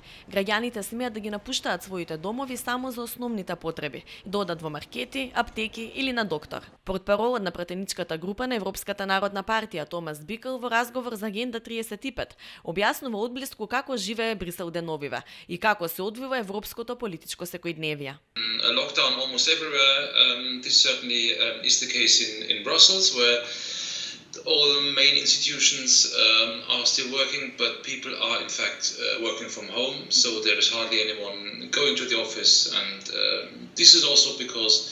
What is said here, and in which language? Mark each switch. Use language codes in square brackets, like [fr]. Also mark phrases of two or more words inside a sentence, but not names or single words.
[mk] Граѓаните смеат да ги напуштаат своите домови само за основните потреби, да одат во маркети, аптеки или на доктор. Портпаролот на пратеничката група на Европската народна партија Томас Бикл во разговор за Агенда 35 објаснува одблиску како живее Брисел деновиве и како се одвива европското политичко секојдневие. [en] A lockdown almost everywhere. This certainly is the case in Brussels, where all the main institutions are still working, but people are in fact working from home, so there is hardly anyone going to the office, and this is also because